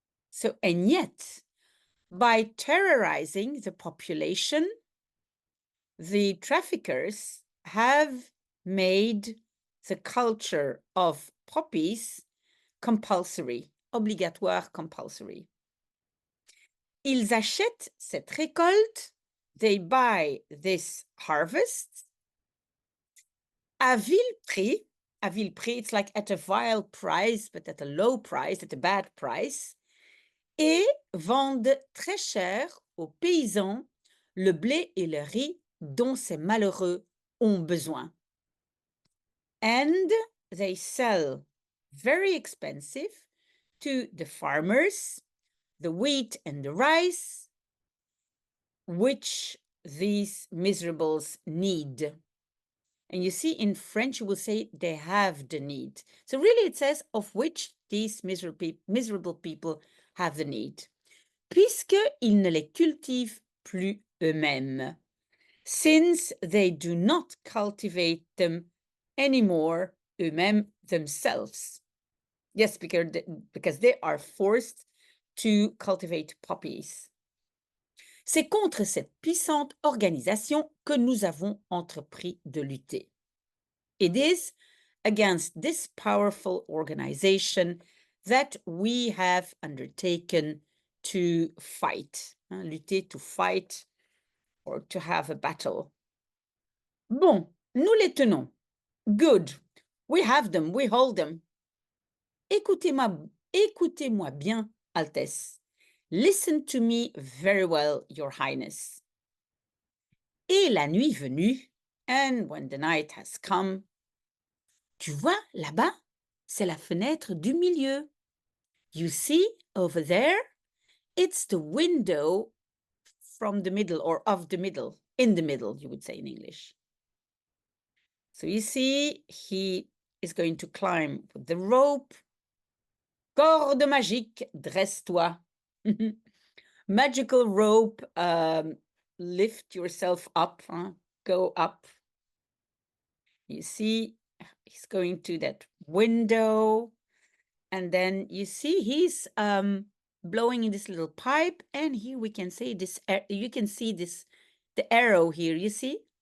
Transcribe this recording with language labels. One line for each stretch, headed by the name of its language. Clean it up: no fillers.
English: So, and yet, by terrorizing the population, the traffickers have made the culture of poppies compulsory, obligatoire compulsory.
French: Ils achètent cette récolte, they buy this harvest, à vil prix, it's like at a vile price, but at a low price, at a bad price, et vendent très cher aux paysans le blé et le riz dont ces malheureux ont besoin.
English: And they sell very expensive to the farmers the wheat and the rice, which these miserables need. And you see, in French, you will say they have the need. So really it says of which these miserable people have the need. Puisqu'ils ne les cultivent plus eux-mêmes, since they do not cultivate them anymore eux-mêmes themselves. Yes, because they are forced to cultivate poppies.
French: C'est contre cette puissante organisation que nous avons entrepris de lutter.
English: It is against this powerful organization that we have undertaken to fight. Lutter, to fight, or to have a battle. Bon, nous les tenons. Good. We have them, we hold them.
French: Écoutez-moi bien, Altesse.
English: Listen to me very well, Your Highness.
French: Et la nuit venue, and when the night has come, tu vois, là-bas, c'est la fenêtre du milieu.
English: You see, over there, it's the window from the middle, or of the middle, in the middle, you would say in English. So you see, he is going to climb with the rope.
French: Corde magique, dresse-toi.
English: Magical rope, lift yourself up, go up. You see, he's going to that window, and then you see he's blowing in this little pipe, and here we can say this, you can see this, the arrow here, you see?